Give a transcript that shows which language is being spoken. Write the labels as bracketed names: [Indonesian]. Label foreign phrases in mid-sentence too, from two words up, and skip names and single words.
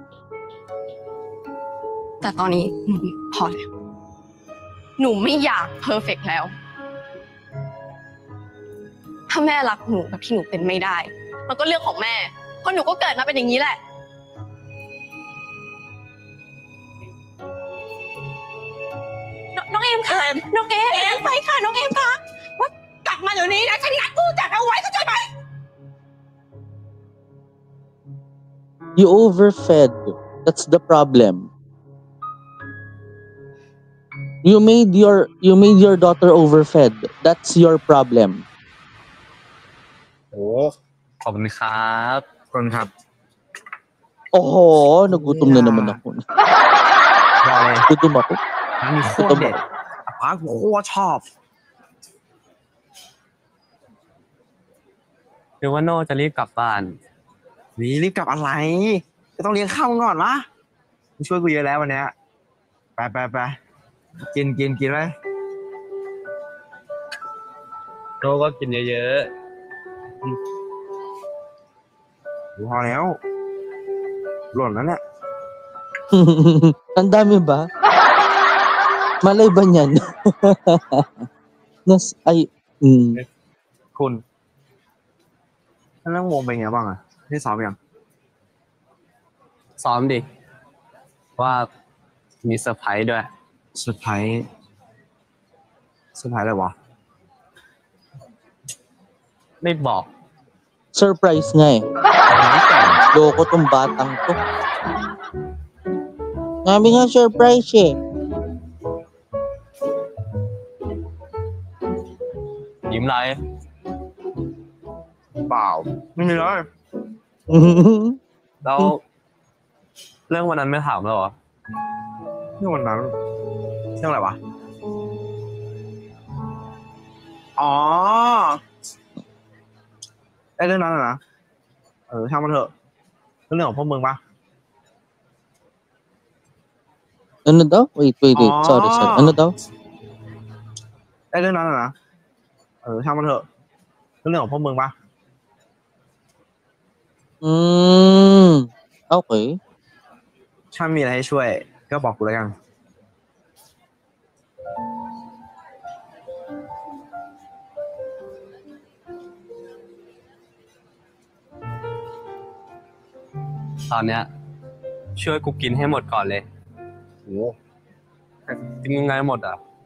[Thai] แต่ตอนนี้พอแล้วหนูไม่อยากเพอร์เฟกต์แล้วถ้าแม่รักหนูแบบที่หนูเป็นไม่ได้ มันก็เรื่องของแม่เพราะหนูก็เกิดมาเป็นอย่างนี้แหละ น้องเอมค่ะน้องเอมไปค่ะน้องเอมค่ะว่ากลับมาเดี๋ยวนี้นะฉันนัดผู้จัดเอาไว้เข้าใจไหม [English] You overfed. That's the problem. You made your daughter overfed. That's your problem. [Thai] โอ้ขอบคุณครับขอบคุณครับ [Filipino] Oh, nagutom na naman ako. [Thai] บอกเลย [Filipino] Gutom ako. [Thai] ร้านนี้โคตรเด็ดป้ากูโคตรชอบหรือว่าโน่จะรีบกลับบ้านรีบกลับอะไรจะต้องเลี้ยงข้าวก่อนวะมึงช่วยกูเยอะแล้ววันเนี้ยไปกินไว้โน่ก็กินเยอะๆพอแล้วหล่นแล้วเนี่ย [Filipino] Ang dami ba? Malay ba niyan? Ay, [Thai] คุณท่านนั่งวงเป็นไงบ้างอ่ะได้ซ้อมยังซ้อมดิว่ามีเซอร์ไพรส์ด้วยเซอร์ไพรส์อะไรวะไม่บอก [Filipino] surprise nga eh. Loko tong batang to. Sabi nga surprise eh. [Thai] ยิ้มไรเปล่าไม่มีเลยแล้วเรื่องวันนั้นไม่ถามแล้วเหรอเรื่องวันนั้นเรื่องอะไรวะอ๋อไอ้เรื่องนั้นนะช่างมันเถอะเรื่องของพวกมึงปะ [Filipino] Ano daw? [English] Wait. Sorry. [Filipino] Ano daw? [Thai] ไอ้เรื่องนั้นนะช่างมันเถอะเรื่องของพวกมึงปะ Okay. ถ้ามีอะไรให้ช่วยก็บอกกูแล้วกันตอนเนี้ยช่วยกูกินให้หมดก่อนเลยโอ้กินยังไงหมดอ่ะ